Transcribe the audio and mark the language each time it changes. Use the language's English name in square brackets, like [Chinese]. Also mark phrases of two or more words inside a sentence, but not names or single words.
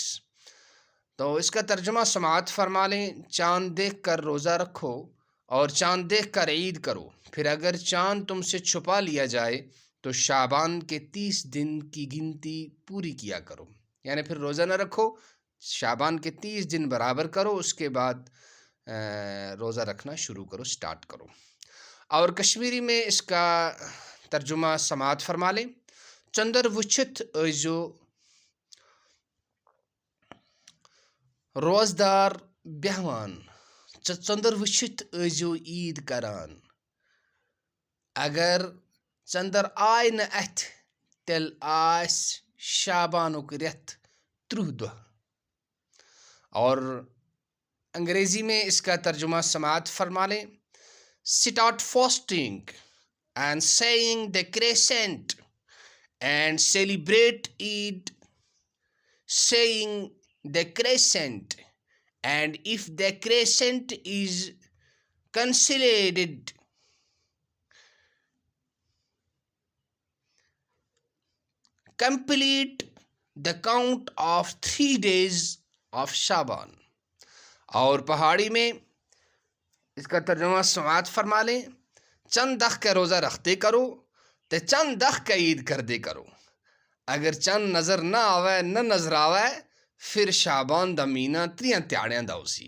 [Urdu] تو اس کا ترجمہ سماعت فرما لیں: چاند دیکھ کر روزہ رکھو اور چاند دیکھ کر عید کرو، پھر اگر چاند تم سے چھپا لیا جائے تو شعبان کے 30 دن کی گنتی پوری کیا کرو، یعنی پھر روزہ نہ رکھو، شعبان کے 30 دن برابر کرو، اس کے بعد روزہ رکھنا شروع کرو، سٹارٹ کرو۔ اور کشمیری میں اس کا ترجمہ سماعت فرما لیں: [Kashmiri] چندر وچھت ایزو روزدار بیہوان، چندر وچھت ایزو عید کران، اگر چندر آئے نہ اتھ تیل آس شعبانک ریت 30 دہ۔ [Urdu] اور انگریزی میں اس کا ترجمہ سماعت فرما لیں: [English] Start fasting and saying the crescent and celebrate Eid saying the crescent, and if the crescent is considered complete the count of 3 days of شعبان۔ [Urdu] اور پہاڑی میں اس کا ترجمہ سماعت فرما لیں: [Pahari-Potwari] چند دخ کا روزہ رکھتے کرو تے چند دخ کا عید کر دے کرو، اگر چند نظر نہ آوے نہ نظر آوے پھر شعبان دا مہینہ 3 تیاڑیاں دا اسی۔